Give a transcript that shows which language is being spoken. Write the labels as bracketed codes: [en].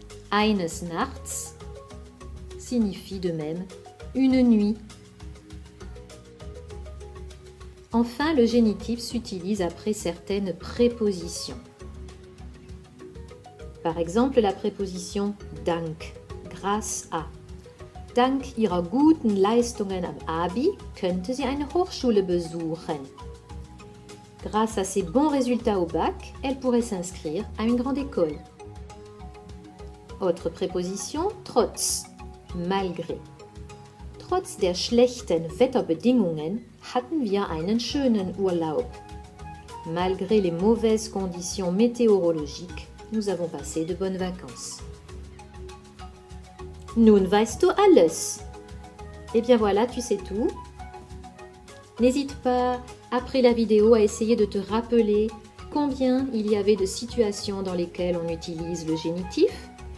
[de] Eines Nachts [fr] signifie de même une nuit. Enfin, le génitif s'utilise après certaines prépositions. Par exemple, la préposition dank, grâce à. [de] Dank ihrer guten Leistungen am Abi könnte sie eine Hochschule besuchen. [fr] Grâce à ses bons résultats au bac, elle pourrait s'inscrire à une grande école. Autre préposition, trotz, malgré. [de] Trotz der schlechten Wetterbedingungen hatten wir einen schönen Urlaub. [fr] Malgré les mauvaises conditions météorologiques, nous avons passé de bonnes vacances. [de] Nun weißt du alles. [fr] Eh bien voilà, tu sais tout. N'hésite pas, après la vidéo, à essayer de te rappeler combien il y avait de situations dans lesquelles on utilise le génitif.